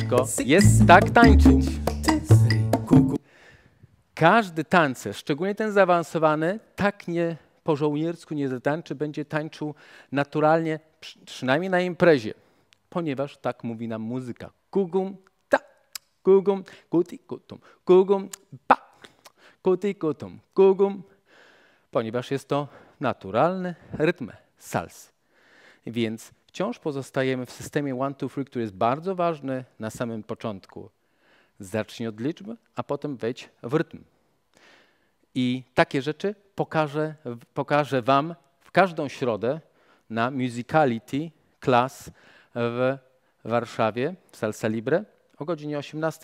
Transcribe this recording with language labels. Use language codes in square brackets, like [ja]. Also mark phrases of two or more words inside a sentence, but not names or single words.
[pl] Ciężko jest tak tańczyć. każdy tancerz, szczególnie ten zaawansowany, tak nie po żołniersku nie zatańczy, będzie tańczył naturalnie, przynajmniej na imprezie, ponieważ tak mówi nam muzyka. Kugum, ta, kugum, kuti, kutum, kugum, pa, kuti, kutum, kugum, ponieważ jest to naturalny rytm salsy. Więc wciąż pozostajemy w systemie 1, 2, 3, który jest bardzo ważny na samym początku. Zacznij od liczby, a potem wejdź w rytm. I takie rzeczy pokażę wam w każdą środę na Musicality Class w Warszawie, w Salsa Libre o godzinie 18.